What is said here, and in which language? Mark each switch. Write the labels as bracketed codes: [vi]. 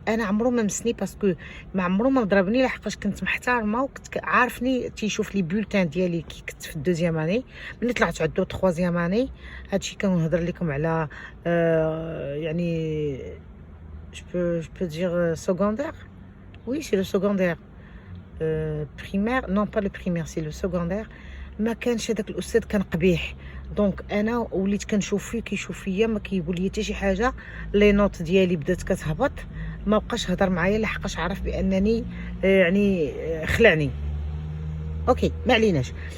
[ar] انا عمرو ما مسني، باسكو ما عمرو ما ضربني، لحقاش كنت محترمه وكنت عارفني تيشوف لي بولتان ديالي كي كنت في الدوزيام اني. ملي طلعت عندو تخوازيام اني، هادشي كنهضر لكم على يعني [fr] je peux dire secondaire. Oui, c'est le secondaire. Primaire, non pas le primaire, c'est le secondaire. [ar] ما كانش هذاك الاستاذ كان قبيح، دونك انا وليت كنشوف فيه كيشوف فيا، ما كيقول لي حتى شي حاجه. لي نوت ديالي بدات كتهبط، ما بقاش هضر معايا لحقاش عرف بانني يعني خلعني. اوكي ما عليناش.